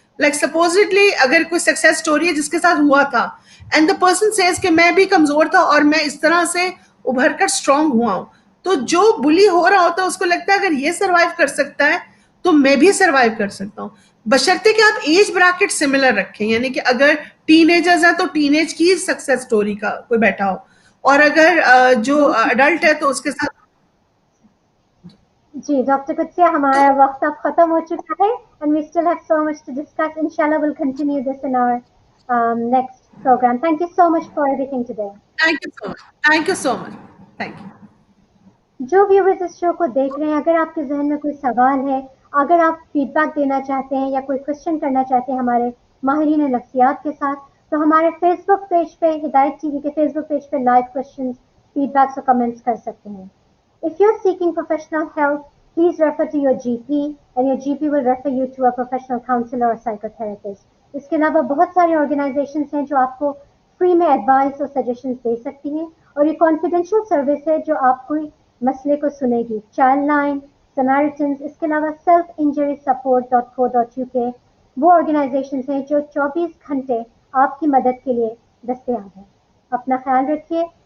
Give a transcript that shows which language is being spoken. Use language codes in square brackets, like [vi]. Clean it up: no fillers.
[ur] Like supposedly اگر کوئی success story ہے جس کے ساتھ ہوا تھا اینڈ دا پرسن سیز کہ میں بھی کمزور تھا اور میں اس طرح سے ابھر کر اسٹرانگ ہوا ہوں، تو جو بلی ہو رہا ہوتا ہے اس کو لگتا ہے اگر یہ سروائیو کر سکتا ہے تو میں بھی سروائیو کر سکتا ہوں. بشرطے کہ آپ ایج بریکٹ سملر رکھیں، یعنی کہ اگر ٹین ایجرز ہیں تو ٹین ایج کی سکسیس سٹوری کا کوئی بیٹھا ہو، اور اگر جو اڈلٹ ہے تو اس کے ساتھ. جی ڈاکٹر قدسیہ، تو ہمارا وقت اب ختم ہو چکا ہے [en] and we still have so much to discuss. Inshallah we'll continue this in our next program. Thank you so much for everything today. Thank you so much, thank you so much, thank you. [ur] جو viewers اس شو کو دیکھ رہے ہیں، اگر آپ کے ذہن میں کوئی سوال ہے، اگر آپ فیڈ بیک دینا چاہتے ہیں یا کوئی کوشچن کرنا چاہتے ہیں ہمارے ماہرین نفسیات کے ساتھ، تو ہمارے فیس بک پیج پہ، ہدایت ٹی وی کے فیس بک پیج پہ لائیو کوشچنز، فیڈ بیکس اور کمنٹس کر سکتے ہیں. [en] If you're seeking professional help, please refer to your GP and your GP will refer you to a professional counselor or psychotherapist. [ur] اس کے علاوہ بہت ساری آرگنائزیشنز ہیں جو آپ کو فری میں ایڈوائس اور سجیشنز دے سکتی ہیں، اور یہ کانفیڈینشیل سروس ہے جو آپ کو مسئلے کو سنے گی. چائلڈ لائن، سمیرٹنز، اس کے علاوہ selfinjurysuppport.co.uk وہ آرگنائزیشنز ہیں جو 24 گھنٹے آپ کی مدد کے لیے دستیاب ہیں. اپنا خیال رکھیے.